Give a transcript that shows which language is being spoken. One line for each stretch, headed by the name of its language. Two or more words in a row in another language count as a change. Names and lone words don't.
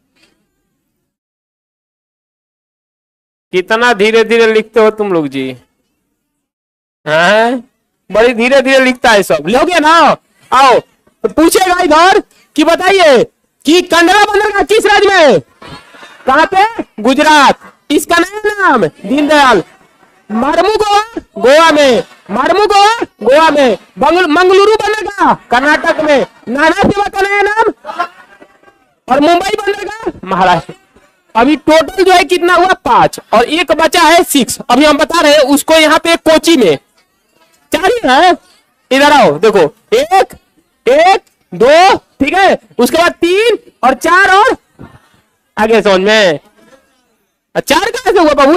Hindi: कितना धीरे धीरे लिखते हो तुम लोग जी? हैं? बड़ी धीरे धीरे लिखता है सब। लोगे ना? आओ तो पूछेगा इधर कि बताइए कि कंडला बंदरगाह किस राज्य में है? कहां पे? गुजरात। इसका नया नाम दीनदयाल। मार्मू गोवा गोवा में, मार्मू गोवा गोवा में, मंगलुरु बंदरगाह कर्नाटक में, नाना सेवा का नया नाम, और मुंबई बंदरगाह महाराष्ट्र। अभी टोटल जो है कितना हुआ? 5 और एक बचा है 6। अभी हम बता रहे हैं उसको यहाँ पे कोची में 4 ही है। इधर आओ देखो, 1 1 2, ठीक है, उसके बाद 3 और 4 और आगे समझ में 4 कहां से हुआ बाबू?